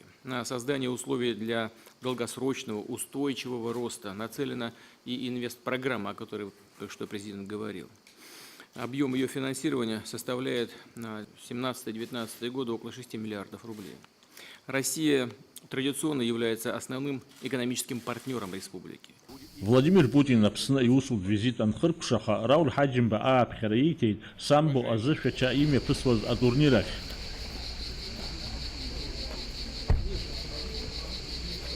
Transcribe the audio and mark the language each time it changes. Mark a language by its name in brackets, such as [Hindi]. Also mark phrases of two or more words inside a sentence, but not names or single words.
[Russian] На создание условий для долгосрочного устойчивого роста нацелена и инвестпрограмма, о которой только что президент говорил. Объем ее финансирования составляет на 2017-2019 годы около 6 миллиардов рублей. Россия традиционно является основным экономическим партнером республики. [Abkhazian] Владимир Путин Аԥсны иусутә визит анхыркәшаха Рауль Ҳаџьымба ааԥхьара ииҭеит самбо азышәача имҩаԥысуаз атурнир ахь.